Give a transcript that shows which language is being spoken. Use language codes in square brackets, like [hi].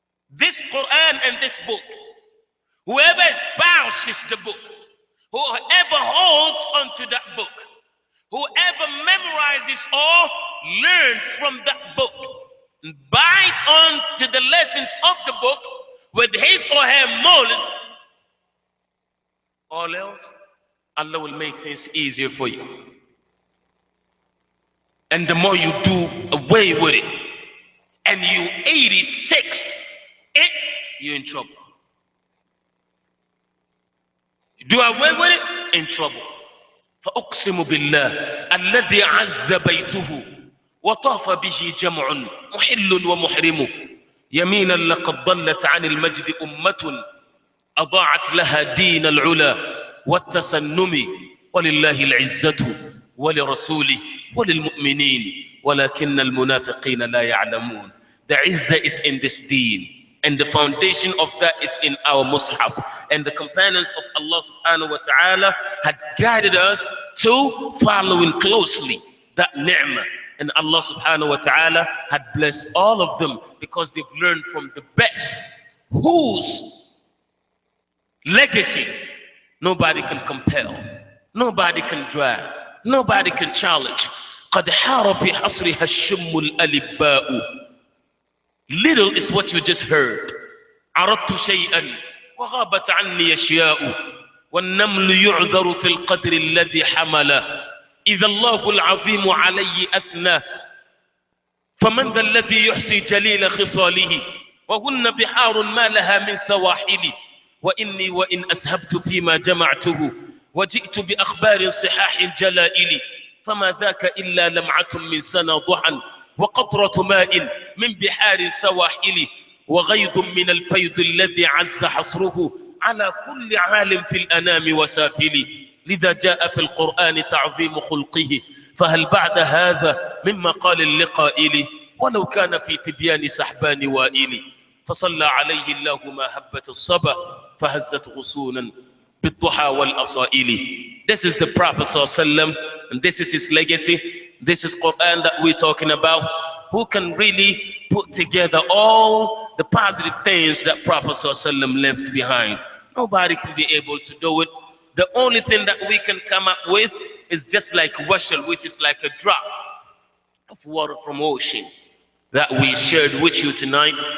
[en] This Quran and this book, whoever espouses the book, whoever holds onto that book, whoever memorizes or learns from that book, and bites on to the lessons of the book with his or her knowledge, all else, Allah will make things easier for you. And the more you do away with it, and you 86th it, you're in trouble. You do away with it, in trouble. [ar] فأقسم بالله الذي عز بيته وطاف به جمع محل ومحرم يمينا لقد ضلت عن المجد أمة أضاعت لها دين العلا والتسنم ولله العزة ولرسوله وللمؤمنين ولكن المنافقين لا يعلمون. [en] The izzah is in this deen, and the foundation of that is in our Mus'haf. And the companions of Allah subhanahu wa ta'ala had guided us to following closely that ni'mah. And Allah subhanahu wa ta'ala had blessed all of them because they've learned from the best, whose legacy nobody can compel, nobody can drag, nobody can challenge. [ar] قد حار في حصرها الشم الألباء. [en] Little is what you just heard. [ar] عرضت شيئا وغابت عني أشياء والنمل يعذر في القدر الذي حمل إذا الله العظيم علي أثنى فمن ذا الذي يحصي جليل خصاله وهن بحار ما لها من سواحل وإني وإن أسهبت فيما جمعته وجئت بأخبار صحاح جلائل فما ذاك إلا لمعة من سنى ضحى وقطرة ماء من بحار سواحل وغيض من الفيض الذي عز حصره على كل عالم في الأنام وسافل لذا جاء في القرآن تعظيم خلقه فهل بعد هذا مما قال اللقائل ولو كان في تبيان سحبان وائل فصلى عليه الله ما هبت الصبا فهزت غصونا بالضحى والأصائل. [en] This is the Prophet ﷺ, and this is his legacy. This is Quran that we're talking about. Who can really put together all the positive things that Prophet ﷺ left behind? Nobody can be able to do it. The only thing that we can come up with is just like washal, which is like a drop of water from ocean that we shared with you tonight.